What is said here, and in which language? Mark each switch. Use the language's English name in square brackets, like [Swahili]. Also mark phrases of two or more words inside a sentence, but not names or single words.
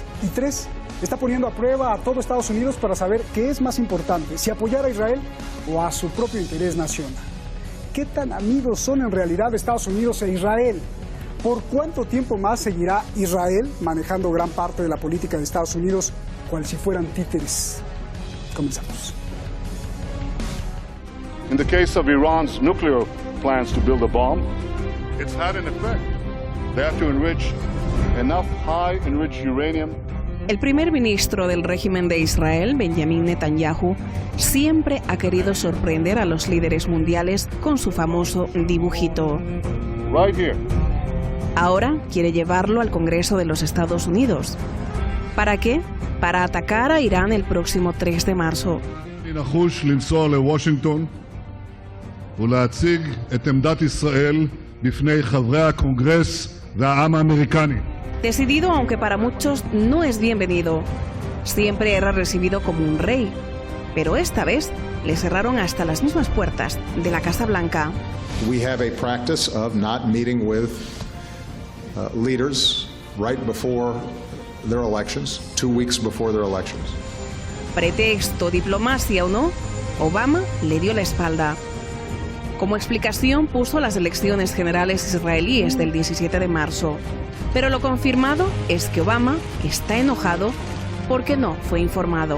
[Spanish] Y tres, está poniendo a prueba a todo Estados Unidos para saber qué es más importante, si apoyar a Israel o a su propio interés nacional. ¿Qué tan amigos son en realidad Estados Unidos e Israel? ¿Por cuánto tiempo más seguirá Israel manejando gran parte de la política de Estados Unidos cual si fueran títeres? Comenzamos. [English] In the case of Iran's nuclear plans to build a bomb, it's had an effect. They have to enrich enough high-enriched uranium. [Spanish] El primer ministro del régimen de Israel, Benjamin Netanyahu, siempre ha querido sorprender a los líderes mundiales con su famoso dibujito. [English] Right here. [Spanish] Ahora quiere llevarlo al Congreso de los Estados Unidos. ¿Para qué? Para atacar a Irán el próximo 3 de marzo. [Hebrew] נחוש לנסוע לוושינגטון ולהציג את עמדת ישראל בפני חברי הקונגרס והעם האמריקני. [Spanish] Decidido, aunque para muchos no es bienvenido. Siempre era recibido como un rey, pero esta vez le cerraron hasta las mismas puertas de la Casa Blanca. [English] We have a practice of not meeting with leaders right before their elections, 2 weeks before their elections. [Spanish] Pretexto, diplomacia o no, Obama le dio la espalda. Como explicación puso las elecciones generales israelíes del 17 de marzo. Pero lo confirmado es que Obama está enojado porque no fue informado.